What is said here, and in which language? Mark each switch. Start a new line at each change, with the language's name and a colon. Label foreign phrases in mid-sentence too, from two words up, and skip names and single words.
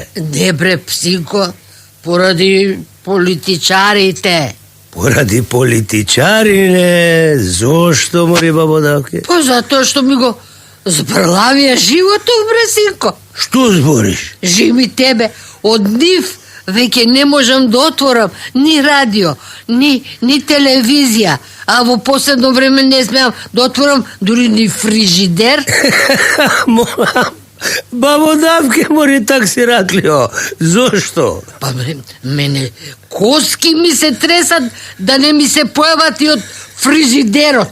Macedonian: Не бре, псинко, поради политичарите. Поради политичарине? Зашто, мори, бабо Давке? Па зато што ми го збрлавије животом, бре, синко. Што збориш? Живи тебе од њих веќе не можам да отворам ни радио, ни телевизија, а во последно време не смеам да отворам дури ни фрижидер. Бабо Давке море так си раклио. Зошто? Па мене коски ми се тресат да не ми се појават и од фрижидерот.